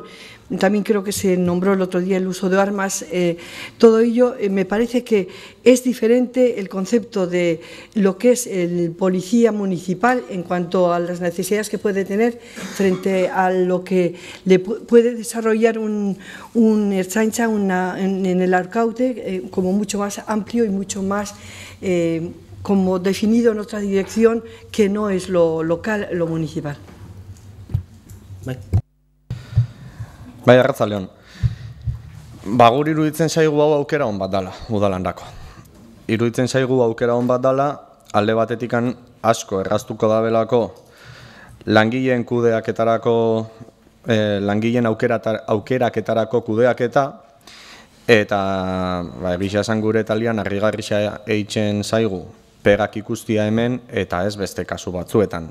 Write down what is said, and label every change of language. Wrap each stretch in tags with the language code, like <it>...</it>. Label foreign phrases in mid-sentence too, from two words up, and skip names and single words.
<es>también creo que se nombró el otro día el uso de armas, todo ello me parece que es diferente el concepto de lo que es el policía municipal en cuanto a las necesidades que puede tener frente a lo que le puede desarrollar un Ertzaintza en el Arkaute, como mucho más amplio y mucho más como definido en otra dirección que no es lo local, lo municipal.</es> <eu>Bai, arratzaldeon. Guri iruditzen zaigu hau aukera on bat dala, udalandako. Iruditzen zaigu aukera on bat dala, alde batetikan asko erraztuko dabelako langileen kudeaketarako, langileen aukeraketarako kudeaketa, eta bisa esan gure talian harrigarria eitzen zaigu pegak ikustia hemen eta ez beste kasu batzuetan.</eu>